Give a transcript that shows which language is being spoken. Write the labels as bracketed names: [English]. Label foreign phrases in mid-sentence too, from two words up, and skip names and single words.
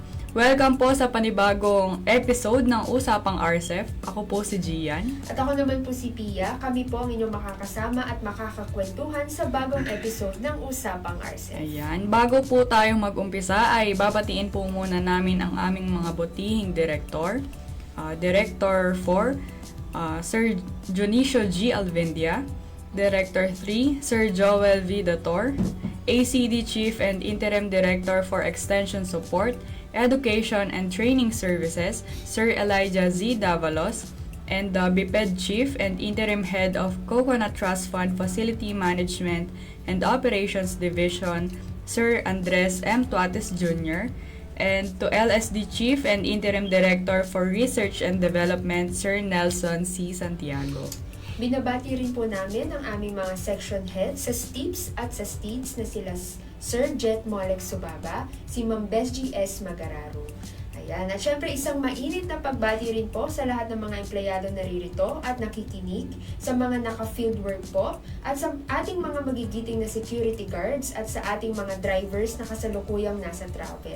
[Filipino] Welcome po sa panibagong episode ng Usapang RCEF. Ako po si Gian. At ako naman po si Pia. Kami po ang inyong makakasama at makakakwentuhan sa bagong episode ng Usapang RCEF. Ayan. Bago po tayong mag-umpisa ay babatiin po muna namin ang aming mga butihing director. Director 4, Sir Junicio G. Alvendia. Director 3, Sir Joel V. Dator. [English] ACD Chief and Interim Director for Extension Support, Education and Training Services, Sir Elijah Z. Davalos, and the BPED Chief and Interim Head of Coconut Trust Fund Facility Management and Operations Division, Sir Andres M. Tuates Jr., and to LSD Chief and Interim Director for Research and Development, Sir Nelson C. Santiago. [Filipino] Binabati rin po namin ang aming mga [English] section heads [Filipino] sa STIPS at sa STIDS na sila Sir Jet Molek Subaba, si Ma'am Bes G.S. Magararo. Ayan. At syempre isang mainit na pagbati rin po sa lahat ng mga empleyado naririto at nakikinig, sa mga naka-field work po, at sa ating mga magigiting na [English] security guards [Filipino] at sa ating mga drivers na kasalukuyang nasa travel.